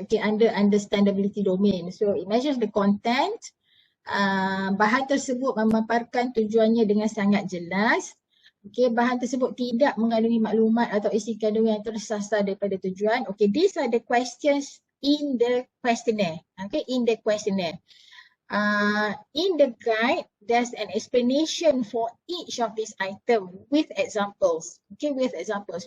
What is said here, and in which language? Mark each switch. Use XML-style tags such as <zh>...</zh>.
<en>Okay, under understandability domain. So it measures the content.</en> <ms>Bahan tersebut memaparkan tujuannya dengan sangat jelas. Okay, bahan tersebut tidak mengandungi maklumat atau isi kandungan yang tersasar daripada tujuan.</ms> <en>Okay, these are the questions in the questionnaire. Okay, in the questionnaire. In the guide, there's an explanation for each of these items with examples. Okay, with examples.</en>